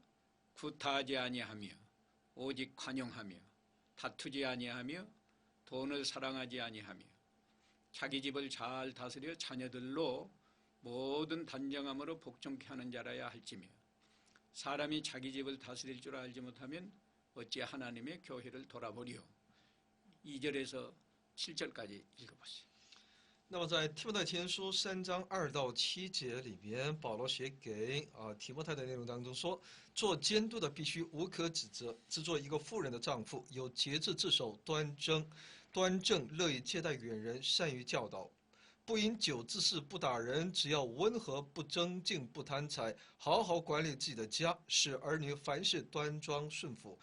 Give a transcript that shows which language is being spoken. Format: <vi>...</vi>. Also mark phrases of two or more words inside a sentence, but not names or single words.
<ko>구타하지 아니하며 오직 관용하며 다투지 아니하며 돈을 사랑하지 아니하며 자기 집을 잘 다스려 자녀들로 모든 단정함으로 복종케 하는 자라야 할지며 사람이 자기 집을 다스릴 줄 알지 못하면 어찌 하나님의 교회를 돌아보리요. 2절에서 7절까지 읽어보세요.</ko> <zh>那么在提摩太前书3章2到7节里边，保罗写给提摩太的内容当中说，做监督的必须无可指责，只做一个妇人的丈夫，有节制自守，端正，乐意接待远人，善于教导，不饮酒滋事，不打人，只要温和，不争竞，不贪财，好好管理自己的家，使儿女凡事端庄顺服。</zh>